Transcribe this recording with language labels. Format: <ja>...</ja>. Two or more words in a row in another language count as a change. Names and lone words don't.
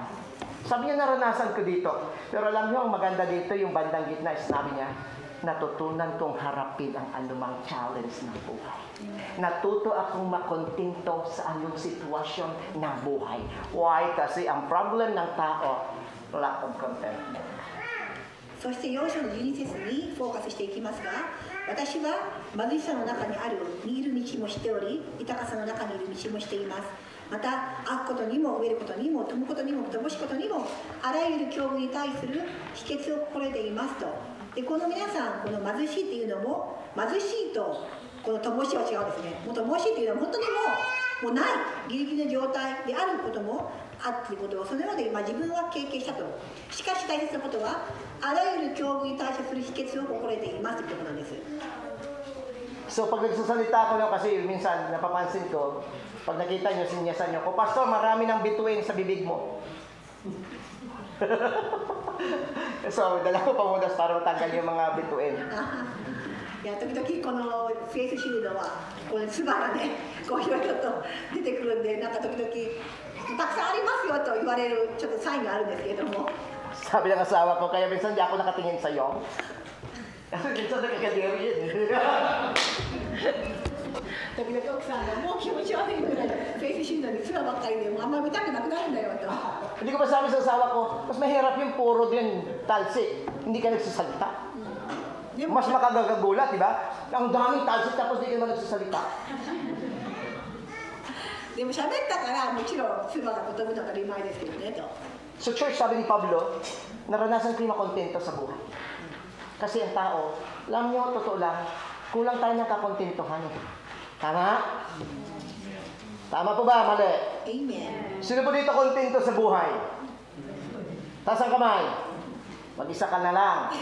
<tl>Sabi niya, naranasan ko dito. Pero alam niyo, ang maganda dito, yung bandang gitna, sinabi niya, natutunan kong harapin ang anumang challenge ng buhay. Natuto akong makontinto sa anong sitwasyon ng buhay. Why? Kasi ang problem ng tao,</tl> <en>lack of contentment.</en> <ja>そして4章の12節にフォーカスしていきますが、私は貧しさの中にある見る道もしており、豊かさの中にいる道もしています。また、飽くことにも飢えることにも富むことにも乏しいことにも、あらゆる境遇に対する秘訣を心得ていますと。で、この皆さん、この貧しいっていうのも、貧しいとこの乏しいは違うんですね。もう乏しいっていうのは本当にもうないギリギリの状態であることもあっていうことをそのようで自分は経験したと。しかし大切なことは、あらゆる境遇に対処する秘訣を心得ていますということなんです。</ja> <tl>So pag nagsasalita ako no, kasi minsan napapansin ko, pag nakita nyo, sinyasan nyo ko, Pastor, marami ng bituin sa bibig mo. So, dala ko pamudas para matanggal yung mga bituin.</tl> <ja>いや時々このフェイスシールドはこのつばがねこういろいろと出てくるんで、なんか時々たくさんありますよと言われるちょっとサインがあるんですけれども。</ja> <tl>Sabi ng asawa ko, kaya minsan di ako nakatingin sa'yo. Kasi minsan nakakadiri yun.</tl> <ja>時々奥さんがもう気持ち悪いぐらいフェイスシールドにつばばっかりでもうあんまり見たくなくなるんだよと。</ja> <tl>Hindi ko pa sabi sa asawa ko, mas mahirap yung puro din talsik. Hindi ka nagsasalita. Mas makagagagulat, di ba? Ang daming talsik tapos di ka naman nagsasalita.</tl> <ja>でも喋ったからもちろんつばが飛ぶのが当たり前ですけどねと。</ja> <tl>So church, sabi ni Pablo, naranasan ko yung makontento sa buhay. Kasi ang tao, alam nyo, totoo lang, kulang tayo ng kakontentuhan. Tama? Tama po ba? Mali? Amen. Sino po dito kontento sa buhay? Taas ang kamay. Mag-isa ka na lang.</tl>